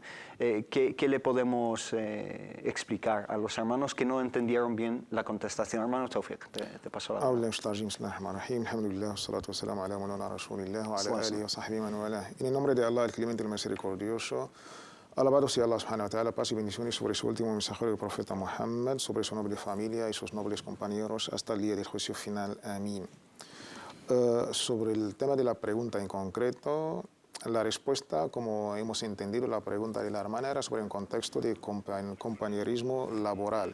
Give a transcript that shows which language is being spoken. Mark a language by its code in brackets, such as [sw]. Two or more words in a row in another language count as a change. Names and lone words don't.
[es] ¿Qué le podemos explicar a los hermanos que no entendieron bien la contestación? Hermano Tawfiq, te paso la palabra. En el nombre de Allah, el clemente y el misericordioso, alabado sea Allah [ar] سبحانه وتعالى, [es] paz y bendiciones sobre su último mensajero, el profeta Muhammad, sobre su noble familia y sus nobles compañeros hasta el día del juicio final. Amén. Sobre el tema de la pregunta en concreto, la respuesta, como hemos entendido, la pregunta de la hermana era sobre un contexto de compañerismo laboral.